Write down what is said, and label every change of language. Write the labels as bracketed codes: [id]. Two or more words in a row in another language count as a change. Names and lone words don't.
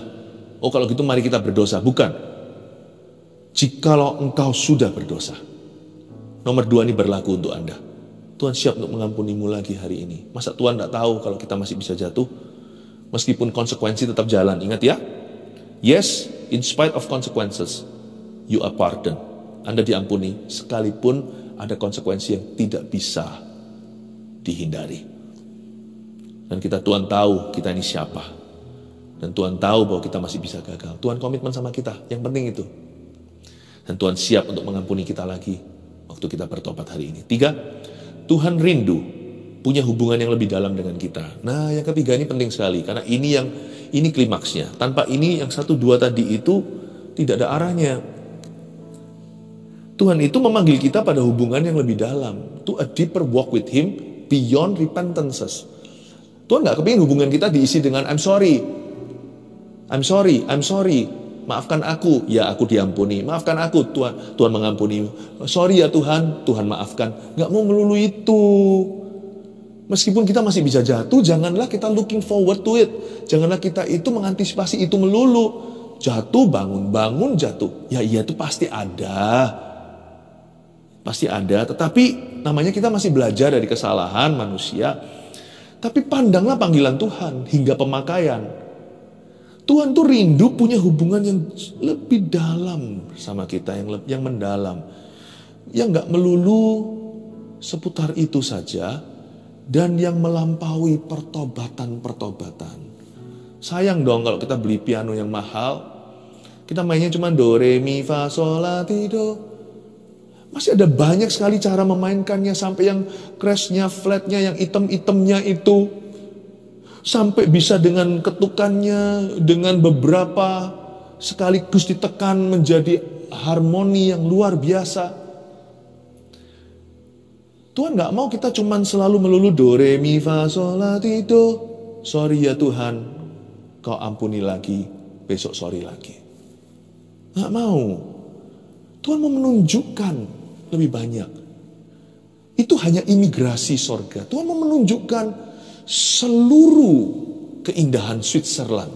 [id] Oh kalau gitu mari kita berdosa. Bukan. Jikalau engkau sudah berdosa. Nomor 2 ini berlaku untuk Anda. Tuhan siap untuk mengampunimu lagi hari ini. Masa Tuhan gak tahu kalau kita masih bisa jatuh? Meskipun konsekuensi tetap jalan. Ingat ya. [en] Yes, in spite of consequences, you are pardoned. [id] Anda diampuni sekalipun ada konsekuensi yang tidak bisa dihindari. Dan Tuhan tahu kita ini siapa. Dan Tuhan tahu bahwa kita masih bisa gagal. Tuhan komitmen sama kita. Yang penting itu. Dan Tuhan siap untuk mengampuni kita lagi waktu kita bertobat hari ini. 3, Tuhan rindu punya hubungan yang lebih dalam dengan kita. Nah, yang ketiga ini penting sekali karena ini klimaksnya. Tanpa ini yang 1, 2 tadi itu tidak ada arahnya. Tuhan itu memanggil kita pada hubungan yang lebih dalam. [en] To a deeper walk with Him beyond repentances. [id] Tuhan gak kepingin hubungan kita diisi dengan [en] I'm sorry. [id] Maafkan aku. Ya aku diampuni. Maafkan aku. Tuhan mengampuni. Sorry ya Tuhan. Tuhan maafkan. Gak mau melulu itu. Meskipun kita masih bisa jatuh, janganlah kita [en] looking forward to it. [id] Janganlah kita itu mengantisipasi itu melulu. Jatuh, bangun, jatuh. Ya iya itu pasti ada. Tetapi namanya kita masih belajar dari kesalahan manusia. Tapi pandanglah panggilan Tuhan hingga pemakaian. Tuhan tuh rindu punya hubungan yang lebih dalam sama kita, yang mendalam. Yang gak melulu seputar itu saja. Dan yang melampaui pertobatan. Sayang dong kalau kita beli piano yang mahal. Kita mainnya cuma do, re, mi, fa, sol, la, ti, do. Masih ada banyak sekali cara memainkannya. Sampai yang crashnya, flatnya, yang item-itemnya itu. Sampai bisa dengan ketukannya. Dengan beberapa sekaligus ditekan menjadi harmoni yang luar biasa. Tuhan gak mau kita cuman selalu melulu do, re, mi, fa, sol, la, ti, do. Sorry ya Tuhan, kau ampuni lagi, besok sorry lagi. Gak mau. Tuhan mau menunjukkan lebih banyak. Itu hanya imigrasi sorga. Tuhan mau menunjukkan seluruh keindahan Switzerland.